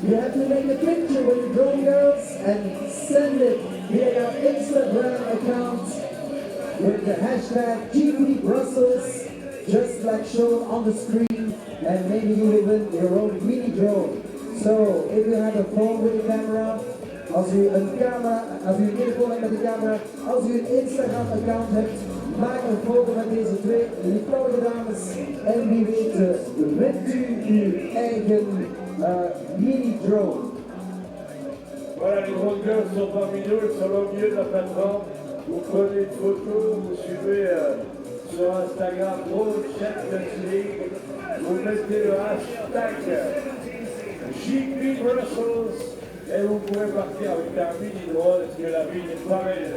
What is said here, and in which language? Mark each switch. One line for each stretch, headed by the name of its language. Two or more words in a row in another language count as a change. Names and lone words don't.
English: You have to make a picture with the drone girls and send it via our Instagram account with the hashtag GP Brussels, just like shown on the screen, and maybe you will win your own mini drone. So if you have a phone with a camera,
Dutch: als u een telefoon hebt met een camera, als u een Instagram account hebt, maak een foto met deze twee lieftallige dames en wie weet wint u uw eigen mini drone.
French: Voilà, les grandes gueules sont parmi nous, elles sont au milieu de la plateforme. Vous prenez une photo, vous suivez sur Instagram Champs-Élysees, vous mettez le hashtag GP Brussels et vous pouvez partir avec un mini drone parce que la ville n'est pas belle.